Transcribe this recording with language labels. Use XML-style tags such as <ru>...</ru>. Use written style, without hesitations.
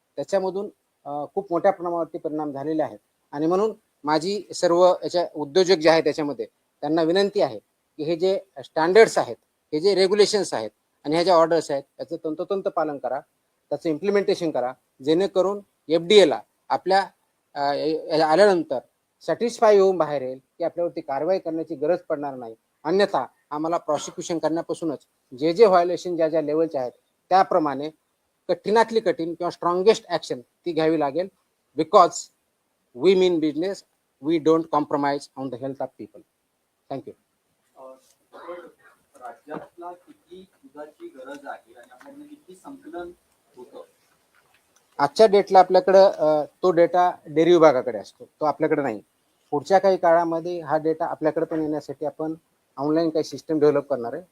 <mr>त्याच्यामधून खूप मोठ्या प्रमाणावरती परिणाम झालेले आहेत. आणि म्हणून माझी सर्व याच्या उद्योजक जे आहेत त्याच्यामध्ये त्यांना विनंती आहे की हे जे स्टँडर्ड्स आहेत, हे जे रेग्युलेशन्स आहेत आणि ह्या ज्या ऑर्डर्स आहेत त्याचं तंतोतंत पालन करा, त्याचं इम्प्लिमेंटेशन करा, जेणेकरून FDAला आपल्या आल्यानंतर सॅटिस्फाय होऊन बाहेर येईल की आपल्यावरती कारवाई करण्याची गरज पडणार नाही. अन्यथा आम्हाला प्रॉसिक्युशन करण्यापासूनच जे व्हायोलेशन ज्या लेवलचे आहेत त्याप्रमाणे कठीणातली कठीण किंवा स्ट्रॉंगेस्ट ऍक्शन ती घ्यावी लागेल.</mr> <en>Because we mean business, we don't compromise on the health of people. Thank you.</en> <mr>राज्यातला किती दुधाची गरज आहे आणि आपल्याकडे किती संकलन होतं? आजच्या डेटला आपल्याकडं तो डेटा डेअरी विभागाकडे असतो, तो आपल्याकडे नाही. पुढच्या काही काळामध्ये हा डेटा आपल्याकडे पण येण्यासाठी आपण ऑनलाईन काही सिस्टम डेव्हलप करणार आहे.</mr>